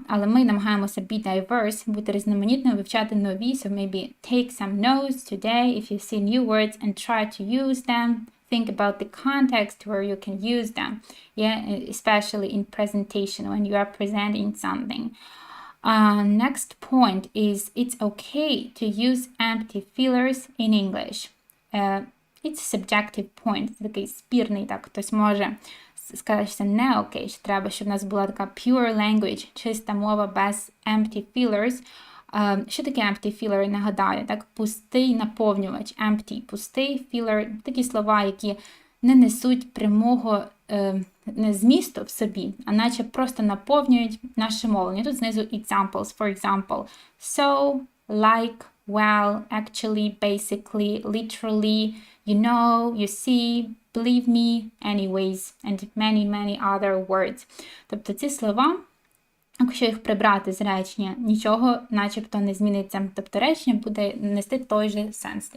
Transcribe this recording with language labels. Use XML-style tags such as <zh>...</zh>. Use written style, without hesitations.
<uk>Але ми намагаємося</uk> <en>be diverse,</en> <uk>бути різноманітними, вивчати нові.</uk> <en>So maybe take some notes today if you see new words and try to use them. Think about the context where you can use them. Especially in presentation when you are presenting something. Next point is it's okay to use empty fillers in English. It's a subjective point.</en> <uk>Це такий спірний, так, хтось може сказати, що це не окей, що треба, щоб в нас була така</uk> <en>pure language,</en> <uk>чиста мова без empty fillers. Що таке empty filler, нагадаю, так, пустий наповнювач, empty, пустий filler, такі слова, які не несуть прямого змісту в собі, а наче просто наповнюють наше мовлення. Тут знизу</uk> <en>examples, for example, so, like, well, actually, basically, literally, you know, you see, believe me, anyways, and many, many other words.</en> <uk>Тобто ці слова, якщо їх прибрати з речення, нічого начебто не зміниться. Тобто речення буде нести той же сенс.</uk>